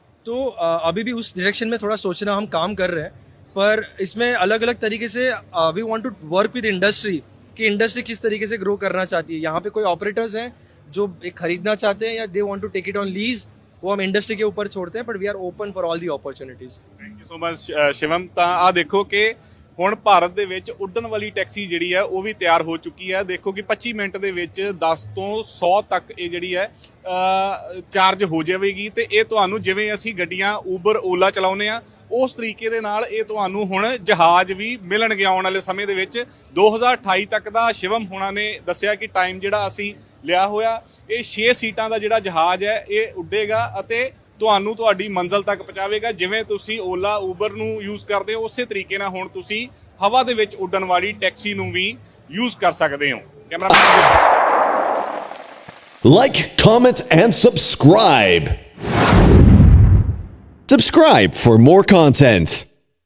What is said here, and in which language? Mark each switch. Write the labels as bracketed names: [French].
[Hindi] तो अभी भी उस डायरेक्शन में थोड़ा सोचना हम काम कर रहे हैं, पर इसमें अलग अलग तरीके से [English] we want to work with industry, [Hindi] कि इंडस्ट्री किस तरीके से ग्रो करना चाहती है। यहाँ पे कोई ऑपरेटर्स हैं जो एक खरीदना चाहते हैं, या [English] they want to take it on lease, [Hindi] वो हम इंडस्ट्री के ऊपर छोड़ते हैं, [English] But we are open for all the opportunities. Thank you so much Shivam. [Punjabi] ਤਾਂ ਆ ਦੇਖੋ ਕਿ ਹੁਣ ਭਾਰਤ ਦੇ ਵਿੱਚ ਉੱਡਣ ਵਾਲੀ ਟੈਕਸੀ ਜਿਹੜੀ ਹੈ ਉਹ ਵੀ ਤਿਆਰ ਹੋ ਚੁੱਕੀ ਹੈ। ਦੇਖੋ ਕਿ 25 ਮਿੰਟ ਦੇ ਵਿੱਚ 10 ਤੋਂ 100 ਤੱਕ ਇਹ ਜਿਹੜੀ ਹੈ ਚਾਰਜ ਹੋ ਜਾਵੇਗੀ, ਤੇ ਇਹ ਤੁਹਾਨੂੰ ਜਿਵੇਂ ਅਸੀਂ ਗੱਡੀਆਂ ਊਬਰ ਓਲਾ ਚਲਾਉਂਦੇ ਆ ਉਸ ਤਰੀਕੇ ਦੇ ਨਾਲ ਇਹ ਤੁਹਾਨੂੰ ਹੁਣ ਜਹਾਜ਼ ਵੀ ਮਿਲਣਗੇ ਆਉਣ ਵਾਲੇ ਸਮੇਂ ਦੇ ਵਿੱਚ। 2028 ਤੱਕ ਦਾ ਸ਼ਿਵਮ ਹੋਣਾ ਨੇ ਦੱਸਿਆ ਕਿ ਟਾਈਮ ਜਿਹੜਾ ਅਸੀਂ ਲਿਆ ਹੋਇਆ, ਇਹ 6 ਸੀਟਾਂ ਦਾ ਜਿਹੜਾ ਜਹਾਜ਼ ਹੈ ਇਹ ਉੱਡੇਗਾ ਅਤੇ ਤੁਹਾਨੂੰ ਤੁਹਾਡੀ ਮੰਜ਼ਿਲ ਤੱਕ ਪਹੁੰਚਾਵੇਗਾ। ਜਿਵੇਂ ਤੁਸੀਂ ਓਲਾ ਊਬਰ ਨੂੰ ਯੂਜ਼ ਕਰਦੇ ਹੋ ਉਸੇ ਤਰੀਕੇ ਨਾਲ ਹੁਣ ਤੁਸੀਂ ਹਵਾ ਦੇ ਵਿੱਚ ਉੱਡਣ ਵਾਲੀ ਟੈਕਸੀ ਨੂੰ ਵੀ ਯੂਜ਼ ਕਰ ਸਕਦੇ ਹੋ। Cameraman [English] Like, comment, and subscribe. Subscribe for more content.